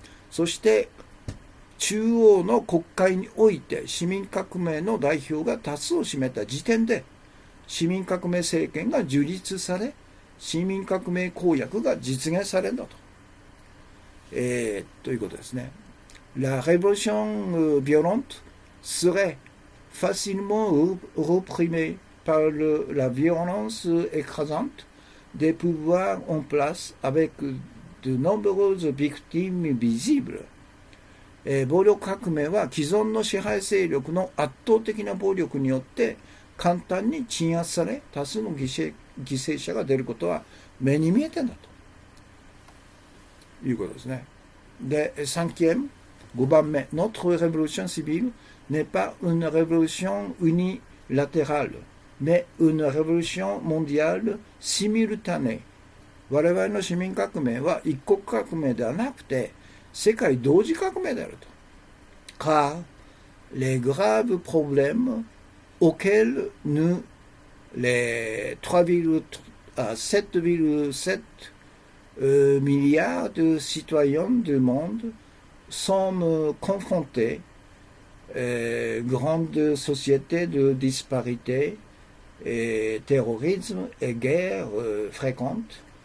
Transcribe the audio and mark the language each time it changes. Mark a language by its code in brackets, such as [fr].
[ja] そして中央の国会において市民革命の代表が多数を占めた時点で市民革命政権が樹立され市民革命公約が実現されるんだと。ということですね。 [fr] La révolution violente serait facilement réprimée par la violence écrasante des pouvoirs en place avec de nombreuses victimes visibles. [ja] 暴力革命は既存の支配勢力の圧倒的な暴力によって簡単に鎮圧され、多数の犠牲者が出ることは目に見えてんだということですね。で、5番目、 [fr] notre révolution civile n'est pas une révolution unilatérale, mais une révolution mondiale simultanée。 [ja] 我々の市民革命は一国革命ではなくて、世界同時革命であると。 [fr] car les graves problèmes auxquels nous, les 7,7 milliards de citoyens du monde, sommes confrontés, grandes sociétés de disparité, et terrorisme et guerres fréquentes.